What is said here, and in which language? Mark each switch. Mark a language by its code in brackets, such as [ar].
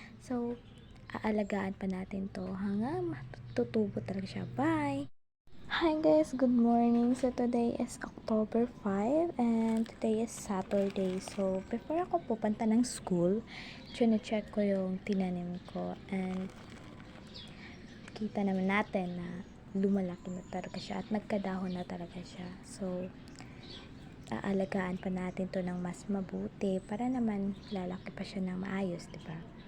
[tl] So aalagaan pa natin to hanggang matutubo talaga siya. [en] Bye! Hi guys, good morning. So today is October 5 and today is Saturday. [tl] So before ako pupunta ng school, check ko yung tinanim ko and kita naman natin na lumalaki na talaga siya at nagkadahon na talaga siya. So aalagaan pa natin to ng mas mabuti para naman lalaki pa siya ng maayos, diba?